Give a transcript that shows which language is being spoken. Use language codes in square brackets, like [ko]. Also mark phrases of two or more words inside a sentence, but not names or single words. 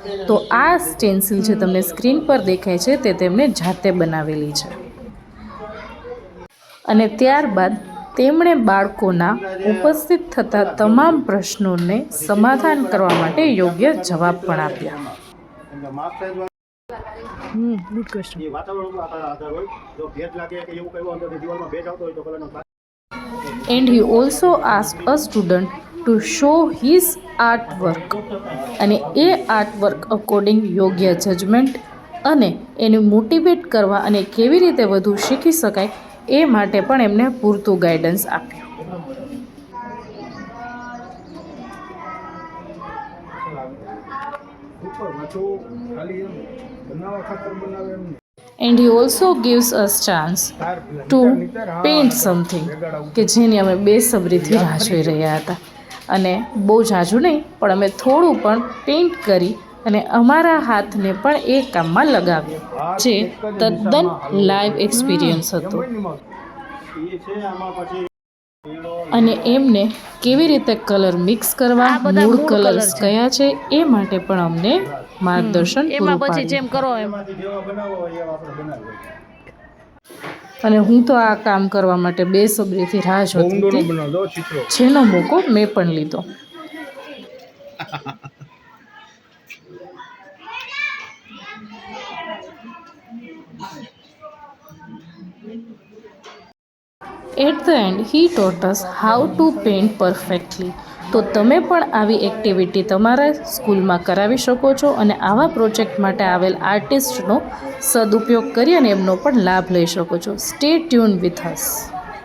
[gu] તો આ સ્ટેન્સિલ જે તમને સ્ક્રીન પર દેખાય છે તે તેમણે જાતે બનાવેલી છે અને ત્યારબાદ તેમણે બાળકોના ઉપસ્થિત થતા તમામ પ્રશ્નોને સમાધાન કરવા માટે યોગ્ય જવાબ પણ આપ્યા. [en] And he also asked a student to show his artwork [gu] અને એ આર્ટવર્ક અકોર્ડિંગ યોગ્ય જજમેન્ટ અને એને મોટિવેટ કરવા અને કેવી રીતે વધુ શીખી શકાય એ માટે પણ એમને પૂરતું ગાઈડન્સ આપ્યું. [en] And he also gives us chance to paint something [gu] કે જેની અમે બેસબરીથી રાહ જોઈ રહ્યા હતા અને બહુ ઝાઝું નહીં પણ અમે થોડું પણ પેઇન્ટ કરી અને અમારા હાથને પણ એ કામમાં લગાવ્યો જે તદ્દન [en] live experience [gu] હતો અને એમને કેવી રીતે [en] colour mix [gu] કરવા, મૂળ કલર્સ કયા છે એ માટે પણ અમને માર્ગદર્શન પૂરું પાડ્યું. અને હું તો આ કામ કરવા માટે બેસબરીથી રાહ જોતી હતી જેનો મોકો મેં પણ લીધો. [en] At the end, he taught us how to paint perfectly. [gu] તો તમે પણ આવી એક્ટિવિટી તમારા સ્કૂલમાં કરાવી શકો છો અને આવા પ્રોજેક્ટ માટે આવેલ આર્ટિસ્ટનો સદુપયોગ કરી અને એમનો પણ લાભ લઈ શકો છો. [en] stay tune with us.